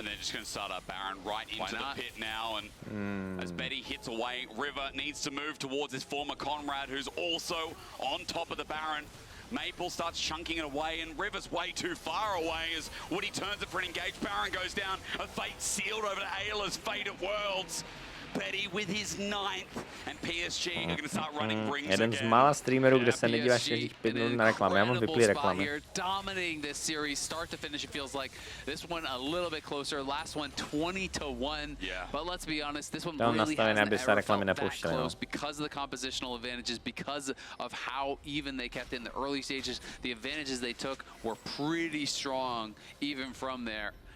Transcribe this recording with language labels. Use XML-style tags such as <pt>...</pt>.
<en>And they're just going to start up Baron right into the pit now. And as Betty hits away, River needs to move towards his former comrade, who's also on top of the Baron. Maple starts chunking it away, and River's way too far away as Woody turns it for an engaged. Baron goes down. A fate sealed over to Ayla's Fate of Worlds. Betty with his 9th, and PSG are going to start running rings</en> <cs>Jeden z mála streamerů, kde se nedíváš každých 5 minut na reklamy. Já mám vyplý reklamy.</cs> <en>Dominating this series, start to finish, it feels like this one a little bit closer. Last one 20-1. But let's be honest, this one really hasn't ever felt that close because of the compositional advantages, because of how even they kept in the early stages. The advantages they took were pretty strong even from there.</en>